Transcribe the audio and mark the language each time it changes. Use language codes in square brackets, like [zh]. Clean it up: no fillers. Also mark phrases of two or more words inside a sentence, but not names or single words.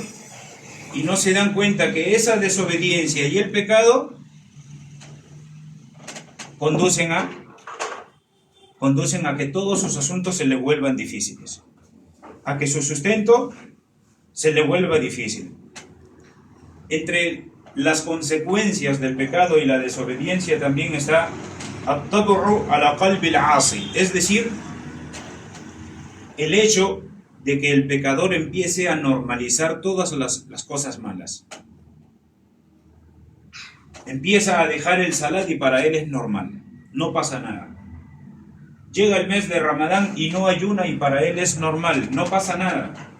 [es] Y no se dan cuenta que esa desobediencia y el pecado conducen a que todos sus asuntos se le vuelvan difíciles, a que su sustento se le vuelva difícil. Entre las consecuencias del pecado y la desobediencia también está [ar] الطبع على قلب العاصي, [es] es decir, el hecho de que el pecador empiece a normalizar todas las cosas malas. Empieza a dejar el salat y para él es normal, no pasa nada. Llega el mes de Ramadán y no ayuna y para él es normal, no pasa nada.